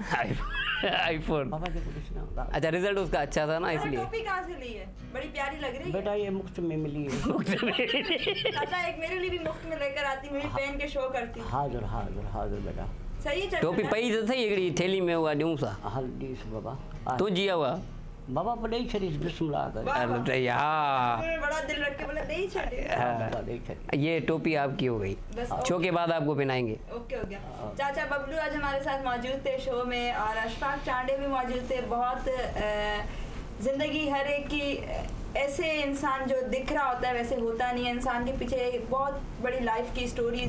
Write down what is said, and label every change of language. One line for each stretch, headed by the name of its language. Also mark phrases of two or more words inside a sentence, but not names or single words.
Hindi: आईफोन पापा जी को पूछना अच्छा रिजल्ट उसका अच्छा था ना अरे इसलिए टोपी कहाँ से ली है? बड़ी प्यारी लग रही है। बेटा ये मुफ्त में मिली है चाचा एक मेरे लिए भी मुफ्त में लेकर आती, मैं भी पहन के शो करती। हाजिर हाजिर हाजिर बेटा सही है चाचा।
Sindhi: टोपी पई तो सही हिकिड़ी थैली में हुआ ॾियूं सा
Hindi: हल्दी से बाबा
Sindhi: तू जिया हुआ बाबा पर ॾेई छॾीस बिस्मिल्लाह कर
Hindi: वाह, वाह। अरे यार उन्होंने बड़ा दिल रख के बोला दे ही छोड़े।
Sindhi: बाबा ॾेई छॾी
Hindi: ये टोपी आपकी हो गई बस शो के बाद आपको पहनाएंगे ओके हो गया। चाचा बबलू आज हमारे साथ मौजूद थे शो में और अशफाक चांडे भी मौजूद थे। बहुत जिंदगी हर एक की ऐसे इंसान जो दिख रहा होता है वैसे होता नहीं है, इंसान के पीछे एक बहुत बड़ी लाइफ की स्टोरीज